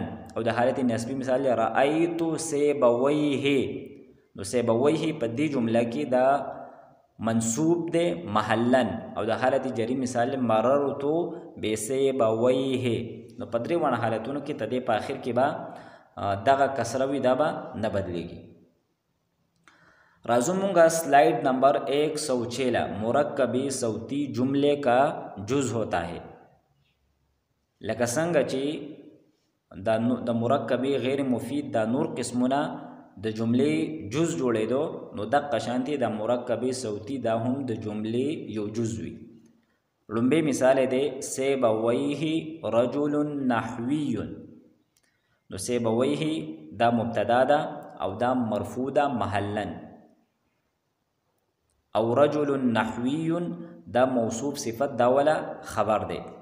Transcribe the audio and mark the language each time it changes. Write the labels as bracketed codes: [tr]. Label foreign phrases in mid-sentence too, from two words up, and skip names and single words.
[ps] او د حالت نسبی مثال رأیت سیب ویه، نو سیب ویه په دې جمله کې دا منصوب دی محلن. او د حالت جری مثال مررتو بسیب ویه، نو په درې وانه حالتونو کې تدې په آخر کې به دغه کسره وي، دا به نه بدلیږي. راځو مونږه سلائڈ نمبر 116 [ur] مرکب صوتی جملے کا جز ہوتا ہے. [ps] لکه څنګه چې د مرکب غیر مفید دا نور قسمونه د جملې جز جوړېدو، نو دقه شانتې د مرکب صوتی دا هم د جملې یو جز وي. لومبی مثال دی سیبویه [ar] رجل نحوی، [ps] نو سیبویه دا مبتدا ده او دا مرفوع ده محلن، او [ar] رجل نحوی [ps] دا موصوف صفت دا ولا خبر دی.